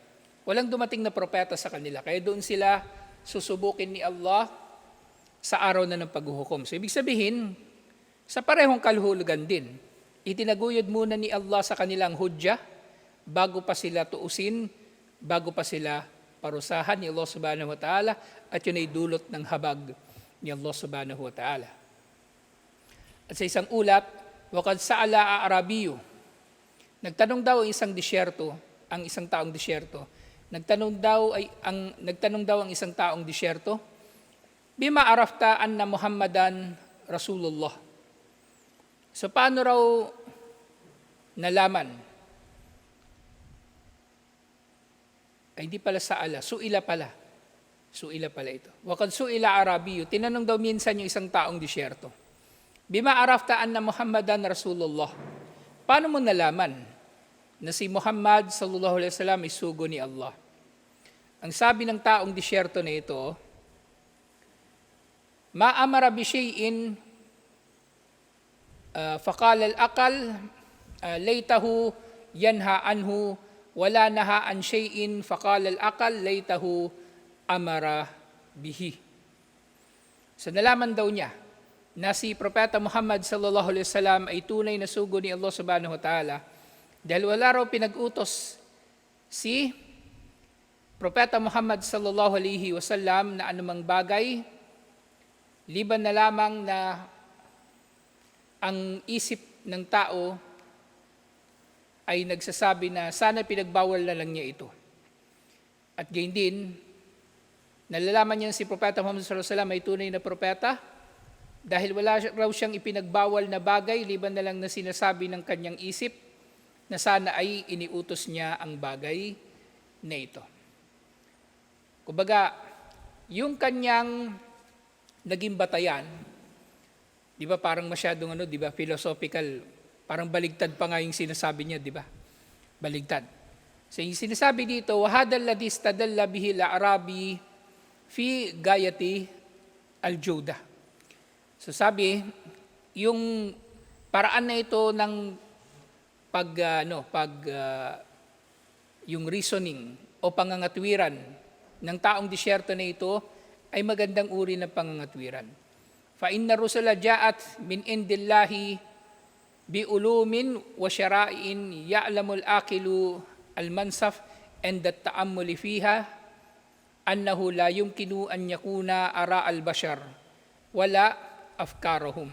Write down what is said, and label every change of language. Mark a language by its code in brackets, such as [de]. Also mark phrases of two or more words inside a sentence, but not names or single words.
[tl] Walang dumating na propeta sa kanila, kaya doon sila susubukin ni Allah sa araw na ng paghuhukom. So ibig sabihin, sa parehong kaluhulugan din, itinaguyod muna ni Allah sa kanilang hudya, bago pa sila tuusin, bago pa sila parusahan ni Allah [ar] سبحانه وتعالى, [tl] at yun ay dulot ng habag ni Allah [ar] سبحانه وتعالى. [tl] At sa isang ulat, [ar] "وقد سأل أعرابي." [tl] Nagtanong daw ang isang taong disyerto. Nagtanong daw ang isang taong disyerto, [ar] "بم عرفت أن محمدا رسول الله." [tl] So paano raw nalaman? Ay hindi pala sa'ala, su'ila pala. Su'ila pala ito. [ar] "وقد سئل أعرابي." [tl] Tinanong daw minsan yung isang taong disyerto. [ar] "بم عرفت أن محمدا رسول الله." [tl] Paano mo nalaman na si Muhammad [ar] صلى الله عليه وسلم [tl] ay sugo ni Allah? Ang sabi ng taong disyerto na ito, [ar] "ما أمر بشيء فقال العقل ليته ينهى عنه ولا نهى عن شيء فقال العقل ليته أمر به." [tl] So nalaman daw niya na si Propeta Muhammad [ar] صلى الله عليه وسلم [tl] ay tunay na sugo ni Allah [ar] سبحانه وتعالى [tl] dahil wala raw pinag-utos si Propeta Muhammad [ar] صلى الله عليه وسلم [tl] na anumang bagay liban na lamang na ang isip ng tao ay nagsasabi na sana pinagbawal na lang niya ito. At gayon din, nalalaman niya si Propeta Muhammad [ar] صلى الله عليه وسلم [tl] ay tunay na propeta dahil wala raw siyang ipinagbawal na bagay, liban na lang na sinasabi ng kanyang isip na sana ay iniutos niya ang bagay na ito. Kumbaga, yung kanyang naging batayan, di ba parang masyadong philosophical, parang baligtad pa nga yung sinasabi niya, di ba? baligtad. So yung sinasabi dito, [ar] وَهَذَا الَّذِي اسْتَدَلَّ بِهِ الْأَعْرَابِي فِي غَايَةِ الْجُودَةِ. [tl] So sabi, yung paraan na ito ng yung reasoning o pangangatwiran ng taong disyerto na ito ay magandang uri ng pangangatwiran. [ar] فَإِنَّ الرُّسُلَ جَاءَتْ مِنْ عِنْدِ اللَّهِ بِعُلُومٍ وَشَرَائِعٍ يَعْلَمُ الْعَاقِلُ الْمَنْصَفَ عند التأمل فيها أنه لا يمكن أن يكون آراء البشر ولا أفكارهم.